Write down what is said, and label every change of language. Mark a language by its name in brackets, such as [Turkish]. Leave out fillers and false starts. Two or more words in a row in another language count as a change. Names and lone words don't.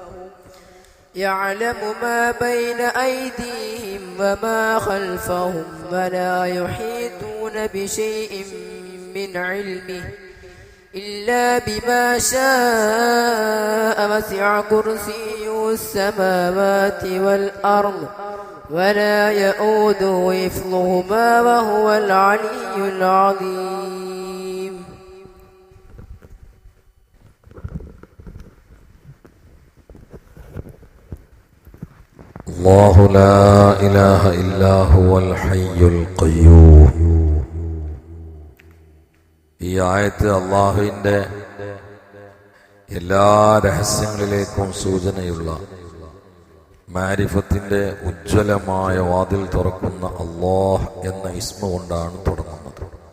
[Arabic] ولا يحيطون بشيء من علمه إلا بما شاء وسع كرسيه السماوات والأرض ولا يؤوده حفظهما وهو العلي العظيم. الله لا إله إلا هو الحي القيوم. [Malayalam] ഈ ആയത്ത് അള്ളാഹുവിൻ്റെ എല്ലാ രഹസ്യങ്ങളിലേക്കും സൂചനയുള്ള മാരിഫത്തിന്റെ ഉജ്ജ്വലമായ വാതിൽ തുറക്കുന്ന അല്ലാഹ് എന്ന ഇസ്മ കൊണ്ടാണ് തുടങ്ങുന്നത്.